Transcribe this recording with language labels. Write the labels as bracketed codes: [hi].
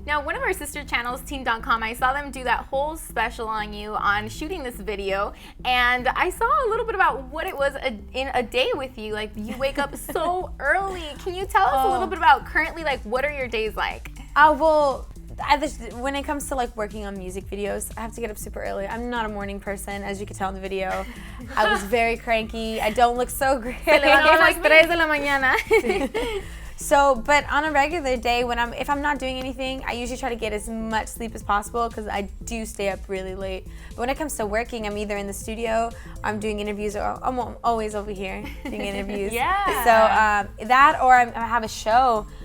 [en] Now, one of our sister channels, Teen.com, I saw them do that whole special on you on shooting this video, and I saw a little bit about what it was in a day with you. Like, you wake up so early. Can you tell us a little bit about currently, like, what are your days like? Well, when it comes to like working on music videos, I have to get up super early. I'm not a morning person, as you can tell in the video. I was very cranky. I don't look so great. [es] Se levantó a las 3 de la mañana. [en] So, but on a regular day, if I'm not doing anything, I usually try to get as much sleep as possible because I do stay up really late. But when it comes to working, I'm either in the studio, I'm doing interviews, or I'm always over here doing interviews. Yeah. So that, or I have a show.